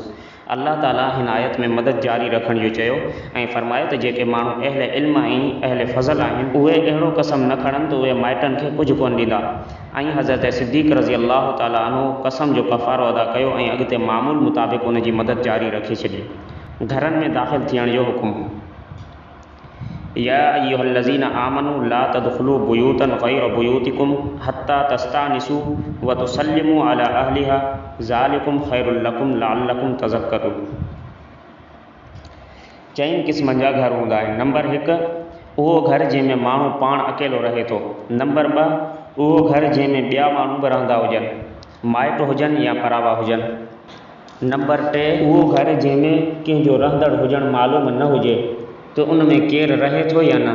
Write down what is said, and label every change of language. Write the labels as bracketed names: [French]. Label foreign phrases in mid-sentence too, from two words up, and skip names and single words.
[Sindhi] अल्लाह ताला हिन आयत में मदद जारी रखण जो चयो ऐं फ़रमायो त जेके माण्हू अहले इल्म ऐं अहले फ़ज़ल आहिनि उहे अहिड़ो कसम न खणनि त उहे माइटनि खे कुझु कोन ॾींदा। ऐं हज़रत सिद्दीक़ [Arabic] رضي الله تعالى عنه [Sindhi] कसम जो कफ़ारो अदा कयो ऐं अॻिते मामूल मुताबिक़ उन जी मदद जारी रखी छॾी। घरनि में दाख़िल थियण जो हुकुम। [Arabic] يا أيها الذين آمنوا لا تدخلوا بيوتا غير بيوتكم حتى تستأنسوا وتسلموا على أهلها ذلكم خير لكم لعلكم تذكرون. [Sindhi] 4 क़िस्मनि जा घर हूंदा आहिनि। नंबर 1 उहो घर जंहिंमें माण्हू पाण अकेलो रहे थो। नंबर 2 उहो घर जंहिंमें ॿिया माण्हू बि रहंदा हुजनि, माइट हुजनि या परावा हुजनि। नंबर 3 उहो घर जंहिंमें कंहिंजो रहंदड़ हुजणु मालूम न हुजे त उन में केरु रहे थो या न।